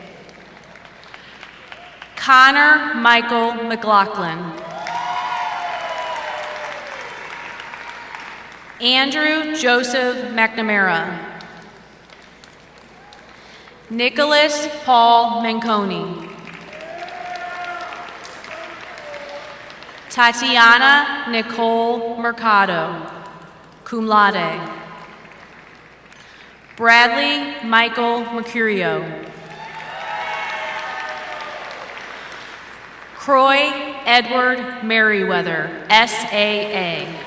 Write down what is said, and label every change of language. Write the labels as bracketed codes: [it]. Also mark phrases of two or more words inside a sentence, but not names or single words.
[en] Connor Michael McLaughlin. Andrew Joseph McNamara. Nicholas Paul Manconi. Tatiana Nicole Mercado, [la] cum laude. [en] Bradley Michael Mercurio. Croy Edward Merriweather, SAA.